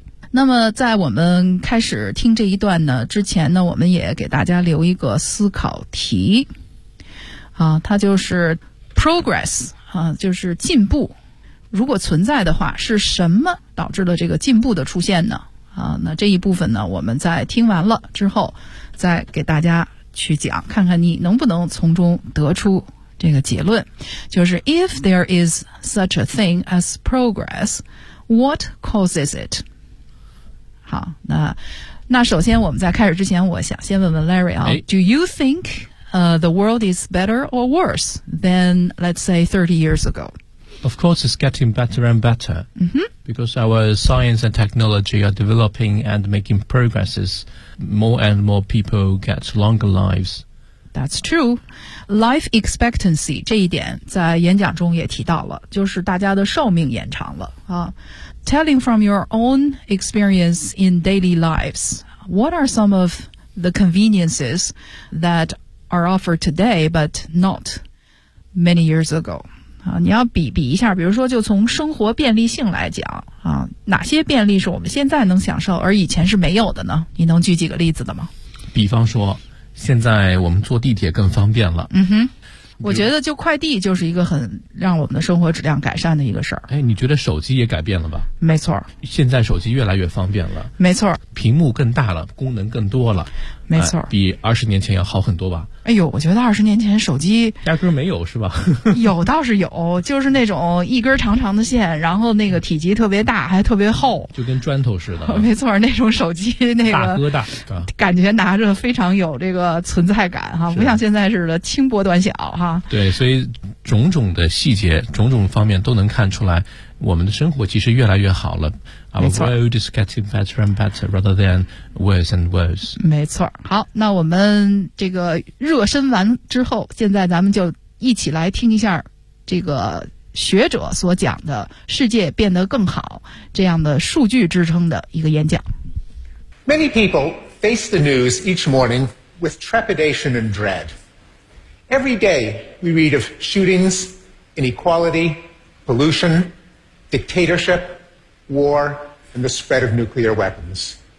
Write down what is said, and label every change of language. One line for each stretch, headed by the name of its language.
Chinese: 那么在我们开始听这一段呢之前呢，我们也给大家留一个思考题啊，它就是 progress 啊，就是进步，如果存在的话是什么导致了这个进步的出现呢啊。那这一部分呢，我们在听完了之后再给大家去讲，看看你能不能从中得出这个结论。就是
English: if there is such a thing as progress, what causes it?
Chinese: 好，那首先我们在开始之前，我想先问问 Larry 啊、
English: Do you think the world is better or worse than, let's say, 30 years ago? Of course, it's getting better and better、because our science and technology are developing and making progresses. More and more people get longer lives. That's true.
Chinese: Life expectancy, 这一点在演讲中也提到了，就是大家的寿命延长了啊。
English: Telling from your own experience in daily lives, what are some of the conveniences that are offered today but not many years ago?
Chinese: 你要比一下，比如说就从生活便利性来讲，哪些便利是我们现在能享受而以前是没有的呢？你能举几个例子的吗？比方说，现在我们坐地铁更方便了。我觉得就快递就是一个很让我们的生活质量改善的一个事儿。哎，你觉得手机也改变了吧？没错，现在手机越来越方便了。没错，屏幕更大了，功能更多了。没错，比20年前要好很多吧？哎呦，我觉得20年前手机压根没有是吧？有倒是有，就是那种一根长长的线，然后那个体积特别大，还特别厚，就跟砖头似的。没错，那种手机那个大哥大，感觉拿着非常有这个存在感哈，不像现在似的轻薄短小哈。对，所以种种的细节、种种方面都能看出来，我们的生活其实越来越好了。
English: Our world is getting better and better rather than worse and worse.
Chinese: 没错。好，那我们这个热身完之后，现在咱们就一起来听一下这个学者所讲的世界变得更好这样的数据支撑的一个演讲。
English: Many people face the news each morning with trepidation and dread. Every day we read of shootings, inequality, pollution,dictatorship, war, and the spread of nuclear weapons.